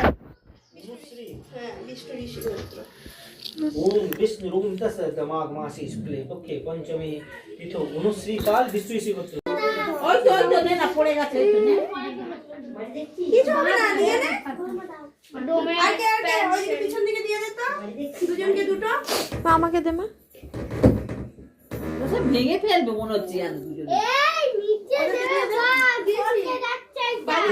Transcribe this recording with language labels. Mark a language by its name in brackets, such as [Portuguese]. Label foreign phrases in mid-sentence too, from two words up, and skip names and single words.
[Sanskrit] ओम विष्णु ओम तत्सदमाग मासे शुक्ले पक्षे पंचमी तिथो अनुश्री काल विष्णु ऋषि गोत्र [Bangla] ওই তো ওই না পড়ে গেছে ওই তো না কিছু হবে না, দিয়ে দে। আগে ওই পিছন দিকে দিয়ে দে তো, দুজনকে দুটো। আমাকে দে মা। ওসব ভেঙে ফেলবে মনে হচ্ছে আর দুজন। এই নিচে দে বাবা, দিছে যাচ্ছে বাবা।